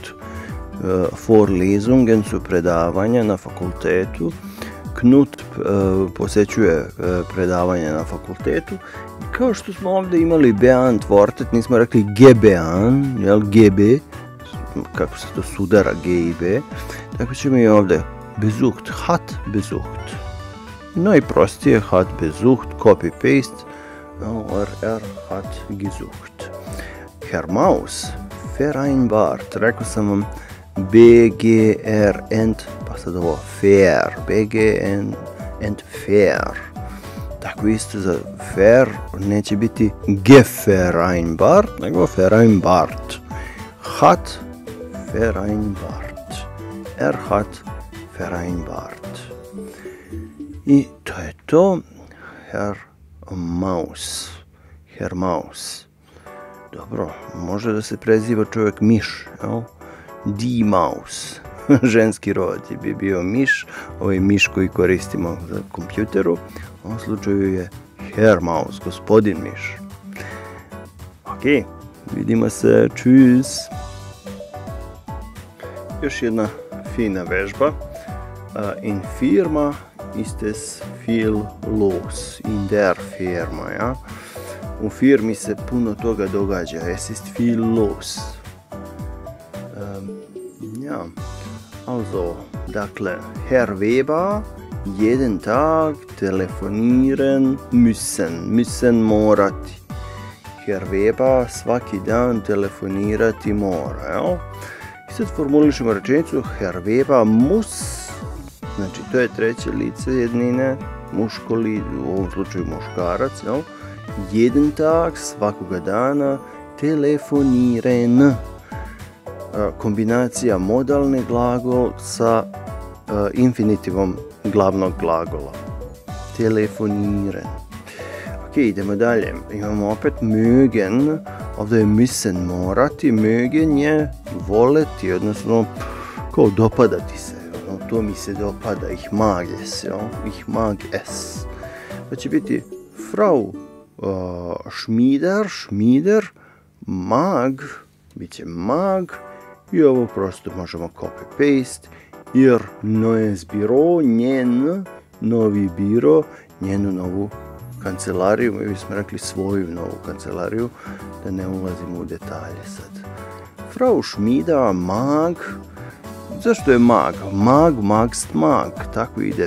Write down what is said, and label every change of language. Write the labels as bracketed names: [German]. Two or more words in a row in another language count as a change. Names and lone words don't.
[Serbian] Vorlesungen su predavanja na fakultetu. Knut posjećuje predavanja na fakultetu. Kao što smo ovdje imali beantwortet, nismo rekli gebean, jel, GB, kako se to sudara G i B. Tako ćemo i ovdje [German] besucht, hat besucht. [Serbian] No i prostije, [German] hat besucht, [Serbian] copy-paste, [German] er hat gesucht. Herr Maus, vereinbart, [Serbian] rekao sam vam BGR Ent, pa sad ovo fair, BGN Ent fair. Tako isto za fair neće biti gevereinbart, nego vereinbart. [German] Hat vereinbart. Er hat vereinbart. [Serbian] I to je to. Herr Maus. Herr Maus. Dobro, može da se preziva čovjek miš, jel? [German] Die Maus. [Serbian] Ženski rod bi bio miš. Ovo je miš koji koristimo za kompjuteru. U ovom slučaju je Herr Maus, gospodin miš. Ok, vidimo se. Tschüss. Još jedna fina vežba. [German] In Firma ist es viel los. In der Firma, ja. [Serbian] U firmi se puno toga događa. [German] Es ist viel los. Ja. Also, dakle, Herr Weber jeden Tag telefonieren müssen. [Serbian] Müssen morati. Herr Weber svaki dan telefonirati mora, jel? I sad formulišemo rečenicu [German] Herr Weber muss, [Serbian] znači to je treće lice jednine, muško lice, u ovom slučaju muškarac, jel? [German] Jeden Tag, [Serbian] svakoga dana, telefonieren. Kombinacija modalni glagol sa infinitivom glavnog glagola. Telefonieren. Ok, idemo dalje. Imamo opet mögen. ovdje je müssen morati, mögen je voleti, odnosno kao dopadati se, to mi se dopada, [German] ich mag es, ich mag es. [Serbian] Pa će biti Frau Schmieder, mag, bit će mag, i ovo prosto možemo copy-paste, [German] ihr neues Büro, [Serbian] njen novi biro, njenu novu kancelariju, mi bismo rekli svoju novu kancelariju, da ne ulazimo u detalje sad. [German] Frau Schmieder mag, [Serbian] zašto je mag? [German] Magst, mag, [Serbian] tako ide.